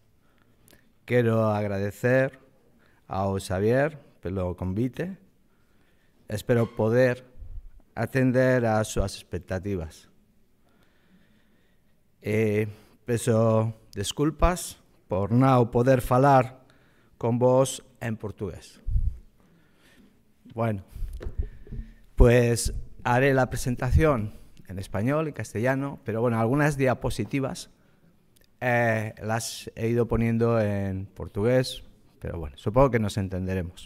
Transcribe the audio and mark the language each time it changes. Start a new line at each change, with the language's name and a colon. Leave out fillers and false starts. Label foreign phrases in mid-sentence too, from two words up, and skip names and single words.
Portuguese: Quero agradecer ao Xavier pelo convite.
Galician: Espero poder atender ás súas expectativas.
Portuguese: Peço desculpas
Galician: por non poder falar con vos en portugués.
Spanish: Bueno, pues haré la presentación en español y castellano, pero bueno, algunas diapositivas las he ido poniendo en portugués, pero bueno, supongo que nos entenderemos.